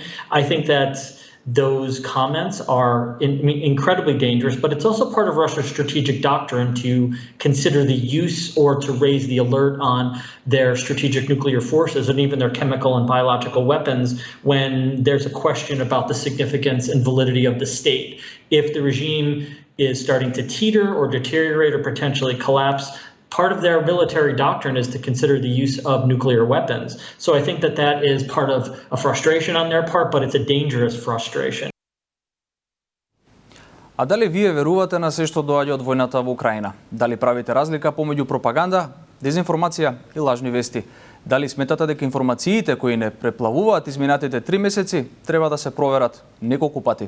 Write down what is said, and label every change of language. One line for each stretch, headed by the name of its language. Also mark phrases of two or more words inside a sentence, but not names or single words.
English: I think that those comments are incredibly dangerous, but it's also part of Russia's strategic doctrine to consider the use or to raise the alert on their strategic nuclear forces and even their chemical and biological weapons when there's a question about the significance and validity of the state. If the regime is starting to teeter or deteriorate or potentially collapse, part of their military doctrine is to consider the use of nuclear weapons. So I think that is part of a frustration on their part, but it's a dangerous frustration.
Macedonian: А дали вие верувате на се што доаѓа од војната во Украина? Дали правите разлика помеѓу пропаганда, дезинформација и лажни вести? Дали сметате дека информациите кои не преплавуваат изминатите 3 месеци треба да се проверат неколку пати?